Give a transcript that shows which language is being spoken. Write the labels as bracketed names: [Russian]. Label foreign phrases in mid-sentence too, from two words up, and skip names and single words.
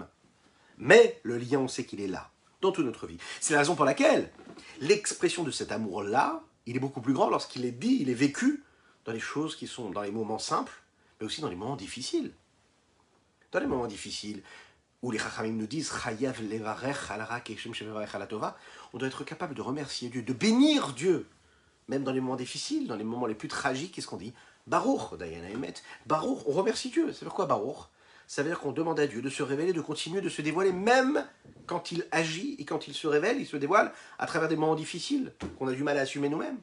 [French] Mais le lien, on sait qu'il est là, dans toute notre vie. C'est la raison pour laquelle l'expression de cet amour-là, il est beaucoup plus grand lorsqu'il est dit, il est vécu dans les choses qui sont dans les moments simples, mais aussi dans les moments difficiles. Dans les moments difficiles, où les Chachamim nous disent [Hebrew] חייב לברך על הרעה כשם שמברך על הטובה, [French] on doit être capable de remercier Dieu, de bénir Dieu, même dans les moments difficiles, dans les moments les plus tragiques. Qu'est-ce qu'on dit? [Hebrew] ברוך דיין האמת ברוך, [French] on remercie Dieu. Ça veut dire quoi Baruch? Ça veut dire qu'on demande à Dieu de se révéler, de continuer, de se dévoiler, même quand il agit et quand il se révèle, il se dévoile à travers des moments difficiles qu'on a du mal à assumer nous-mêmes.